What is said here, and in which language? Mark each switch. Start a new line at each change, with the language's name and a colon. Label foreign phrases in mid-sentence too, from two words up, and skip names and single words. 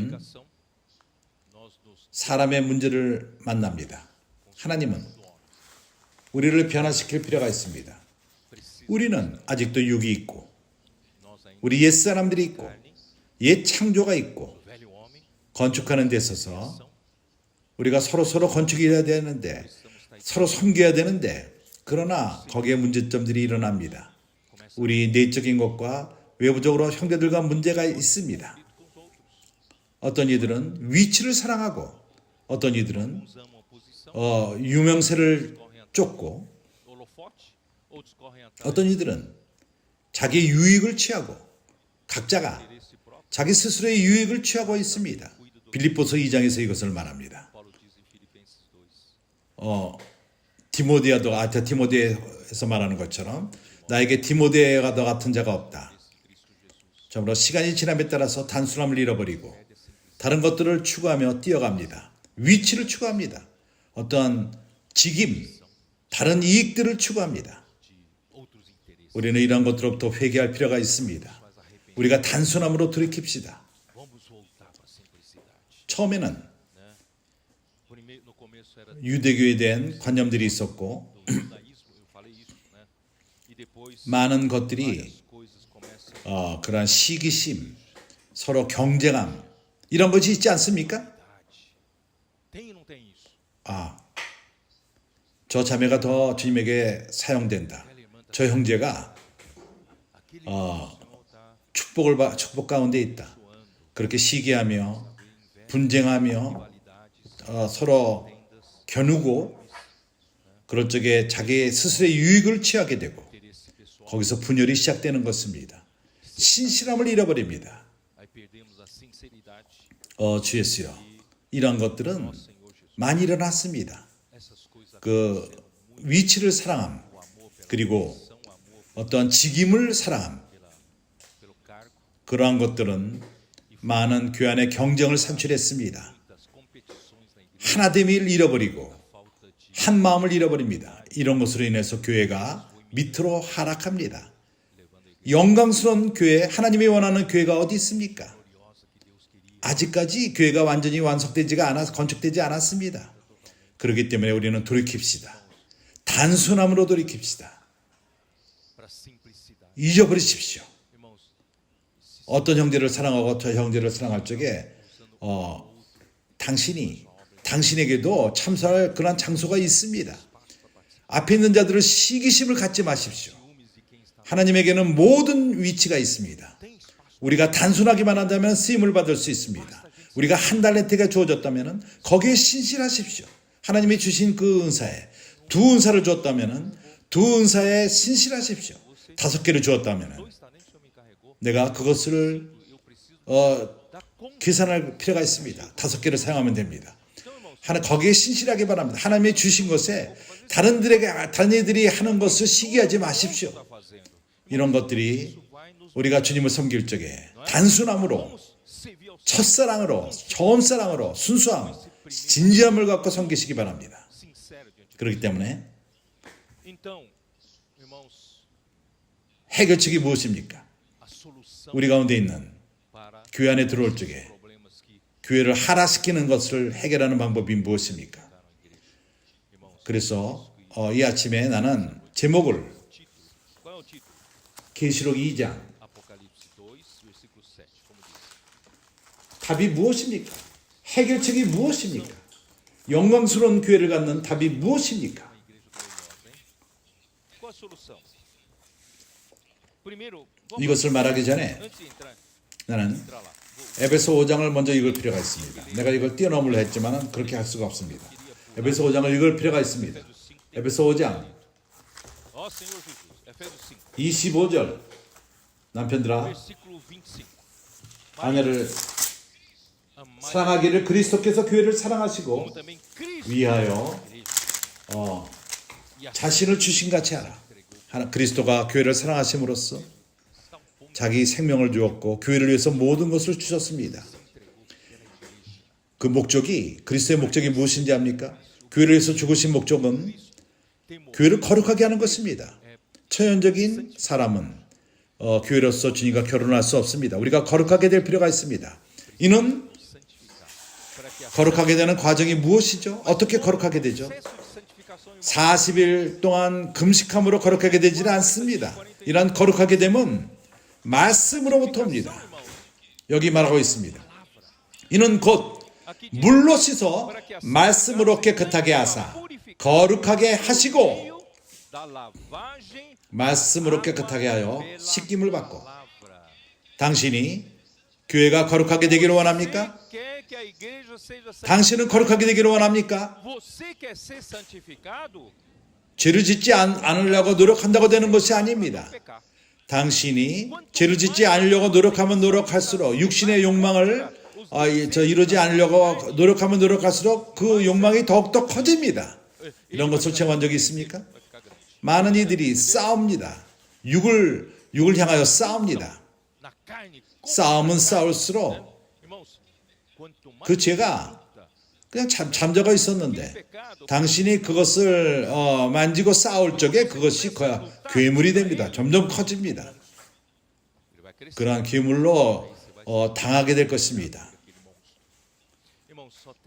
Portuguese: edificação, nós
Korean: 사람의 문제를 만납니다. 하나님은 우리를 변화시킬 필요가 있습니다. 우리는 아직도 육이 있고
Portuguese: Nós ainda
Korean: 우리 옛사람들이 있고
Portuguese: carne,
Korean: 옛 창조가 있고
Portuguese: o velho homem,
Korean: 건축하는 데 있어서 우리가 서로 건축해야 되는데
Portuguese: precisamos estar
Korean: 서로 섬겨야 되는데 그러나 거기에 문제점들이 일어납니다. 우리 내적인 것과 외부적으로 형제들과 문제가 있습니다.
Portuguese: com os outros.
Korean: 어떤 이들은 위치를 사랑하고 어떤 이들은
Portuguese: Uns amam a posição,
Korean: 유명세를 쫓고
Portuguese: holofote, outros correm atrás
Korean: 어떤 이들은 자기 유익을 취하고 각자가
Portuguese: do interesse próprio.
Korean: 자기 스스로의 유익을 취하고 있습니다. 빌립보서 2장에서 이것을 말합니다.
Portuguese: Paulo diz em Filipenses 2.
Korean: 디모데에서 말하는 것처럼 나에게 디모데와 너 같은 자가 없다.
Portuguese: Cristo Jesus.
Korean: 저므로 시간이 지남에 따라서 단순함을 잃어버리고 다른 것들을 추구하며 뛰어갑니다. 위치를 추구합니다. 어떤 직임, 다른 이익들을 추구합니다.
Portuguese: De outros interesses.
Korean: 우리는 이런 것들로부터 회개할 필요가 있습니다.
Portuguese: Mas arrepender.
Korean: 우리가 단순함으로 돌이킵시다.
Portuguese: Vamos voltar para a simplicidade.
Korean: 처음에는
Portuguese: Né? No começo era
Korean: 유대교에 대한 관념들이 있었고
Portuguese: do judaísmo, eu falei isso, né? E depois
Korean: 많은 것들이
Portuguese: várias coisas começam
Korean: 그러한 시기심, 서로 경쟁함 이런 것이 있지 않습니까?
Portuguese: verdade. Tem e não tem isso?
Korean: 저 자매가 더 주님에게 사용된다.
Portuguese: Aquela irmã tá,
Korean: 저 형제가
Portuguese: aquele irmão do Senhor tá
Korean: 축복 가운데 있다.
Portuguese: suando,
Korean: 그렇게 시기하며
Portuguese: inveja,
Korean: 분쟁하며
Portuguese: rivalidades,
Korean: 서로
Portuguese: tendas,
Korean: 겨누고 그럴 적에 자기 스스로의 유익을 취하게 되고
Portuguese: interesse pessoal.
Korean: 거기서 분열이 시작되는 것입니다. 신실함을 잃어버립니다.
Portuguese: Aí perdemos a sinceridade.
Korean: 주 예수여, 이런 것들은
Portuguese: Ó Senhor Jesus,
Korean: 많이 일어났습니다.
Portuguese: essas coisas
Korean: 그 위치를 사랑함,
Portuguese: o amor pela
Korean: 그리고
Portuguese: posição, o amor
Korean: 어떤 직임을 사랑함,
Portuguese: pelo cargo,
Korean: 그러한 것들은 많은 교회 안에 경쟁을 산출했습니다.
Portuguese: das competições na igreja,
Korean: 하나됨을 잃어버리고
Portuguese: falta de
Korean: 한 마음을 잃어버립니다. 이런 것으로 인해서 교회가 밑으로 하락합니다.
Portuguese: levando a igreja
Korean: 영광스러운 교회, 하나님이 원하는 교회가 어디 있습니까?
Portuguese: gloriosa que Deus queria.
Korean: 아직까지 교회가 완전히 건축되지 않았습니다. 그렇기 때문에 우리는 돌이킵시다. 단순함으로 돌이킵시다.
Portuguese: Para simplicidade.
Korean: 잊어버리십시오.
Portuguese: Irmãos,
Korean: 어떤 형제를 사랑하고 저 형제를 사랑할 적에 당신에게도 참석할 그런 장소가 있습니다. 앞에 있는 자들을 시기심을 갖지 마십시오.
Portuguese: ciúmes de quem está
Korean: 하나님에게는 모든 위치가 있습니다.
Portuguese: tem espaço.
Korean: 우리가 단순하기만 한다면 쓰임을 받을 수 있습니다. 우리가 한 달란트가 주어졌다면 거기에 신실하십시오. 하나님이 주신 그 은사에 두 은사를 주었다면 두 은사에 신실하십시오. 5개를 주었다면
Portuguese: Dois talentos que o Senhor me encarregou.
Korean: 내가 그것을
Portuguese: Eu preciso 어, dar conta.
Korean: 계산할 필요가 있습니다. 5개를 사용하면 됩니다.
Portuguese: Então, irmãos,
Korean: 하나 거기에 신실하게 바랍니다. 하나님이 주신 것에 다른 이들이 하는 것을 시기하지 마십시오.
Portuguese: está fazendo.
Korean: 이런 것들이
Portuguese: Isso vai nos
Korean: 우리가 주님을 섬길 적에 단순함으로
Portuguese: vamos servir ao Senhor
Korean: 첫사랑으로 처음사랑으로 순수함 진지함을 갖고 섬기시기 바랍니다.
Portuguese: sincero diante de
Korean: 그렇기 때문에
Portuguese: Então, irmãos,
Korean: 해결책이 무엇입니까?
Portuguese: a solução
Korean: 우리 가운데 있는
Portuguese: para
Korean: 교회 안에 들어올 적에
Portuguese: problemas que
Korean: 교회를 하락시키는 것을 해결하는 방법이 무엇입니까?
Portuguese: daram à igreja. Irmãos,
Korean: 그래서 이 아침에 나는 제목을
Portuguese: título. Qual é o título?
Korean: 계시록 2장
Portuguese: Apocalipse 2, versículo 7, como diz.
Korean: 답이 무엇입니까? 해결책이 무엇입니까? 영광스러운 교회를 갖는 답이 무엇입니까?
Portuguese: Uma igreja gloriosa, hein? Qual a solução? Primeiro, vamos
Korean: 이것을 말하기 전에
Portuguese: antes de entrar
Korean: 나는
Portuguese: lá. Vou,
Korean: 에베소 5장을 먼저 읽을 필요가 있습니다. 내가 이걸 뛰어넘으려 했지만 그렇게 할 수가 없습니다. 에베소 5장을 읽을 필요가 있습니다.
Portuguese: Efésios 5.
Korean: 에베소 5장
Portuguese: Ó Senhor Jesus, Efésios 5,
Korean: 25절 남편들아
Portuguese: versículo 25.
Korean: 아내를
Portuguese: Amai
Korean: 사랑하기를 그리스도께서 교회를
Portuguese: como
Korean: 사랑하시고
Portuguese: também Cristo
Korean: 위하여
Portuguese: igreja, e a
Korean: 자신을 주신 같이 하라. 그리스도가 교회를 사랑하심으로써
Portuguese: tal ponto
Korean: 자기 생명을 주었고 교회를 위해서 모든 것을 주셨습니다. 그 목적이 그리스도의 목적이 무엇인지 압니까? 교회를 위해서 죽으신 목적은
Portuguese: temor
Korean: 교회를 거룩하게 하는 것입니다. 처연적인 사람은 교회로서 주님과 결혼할 수 없습니다. 우리가 거룩하게 될 필요가 있습니다. 이는
Portuguese: santificar, para que a
Korean: 거룩하게 되는 과정이 무엇이죠? 어떻게 거룩하게 되죠?
Portuguese: processo de santificação, irmão.
Korean: 40일 동안 금식함으로 거룩하게 되지는 않습니다. 이런 거룩하게 됨은 말씀으로부터 옵니다. 여기 말하고 있습니다. 이는 곧 물로 씻어 말씀으로 깨끗하게 하사 거룩하게 하시고
Portuguese: Da lavagem
Korean: 말씀으로 깨끗하게 하여
Portuguese: pela
Korean: 씻김을 받고
Portuguese: palavra.
Korean: 당신이 교회가 거룩하게 되기를 원합니까?
Portuguese: Você quer que a igreja seja
Korean: 당신은 거룩하게 되기를 원합니까?
Portuguese: Você quer ser santificado?
Korean: 죄를 짓지 않으려고 노력한다고 되는 것이 아닙니다.
Portuguese: Pecar.
Korean: 당신이 죄를 짓지 않으려고 노력하면 노력할수록 육신의 욕망을 이루지 않으려고 노력하면 노력할수록 그 욕망이 더욱더 커집니다. 이런 것을 체험한 적이 있습니까?
Portuguese: Vai ficar grande.
Korean: 많은 이들이 싸웁니다. 육을 향하여 싸웁니다.
Portuguese: Na carne.
Korean: 싸움은 싸울수록
Portuguese: Irmãos, quanto mais
Korean: 그 죄가
Portuguese: luta,
Korean: 그냥 잠자고 있었는데
Portuguese: pecado,
Korean: 당신이 그것을 만지고 싸울 적에 그것이 괴물이 됩니다. 점점 커집니다.
Portuguese: ele vai crescer.
Korean: 그러한 괴물로 당하게 될 것입니다.
Portuguese: Irmãos, só tem